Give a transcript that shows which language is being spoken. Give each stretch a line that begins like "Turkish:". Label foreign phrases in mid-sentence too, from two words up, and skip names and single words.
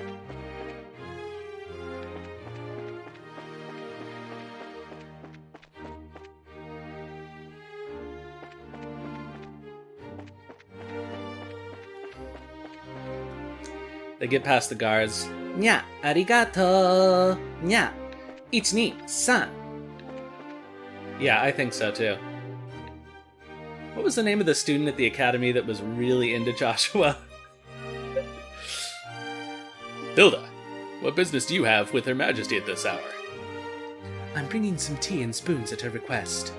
English: They get past the guards.
Japanese: ニャ、ありがとう。ニャ, いち・に・さん.
English: Yeah, I think so too. What was the name of the student at the academy that was really into Joshua? Hilda, what business do you have with Her Majesty at this hour? I'm bringing some tea and spoons at her request.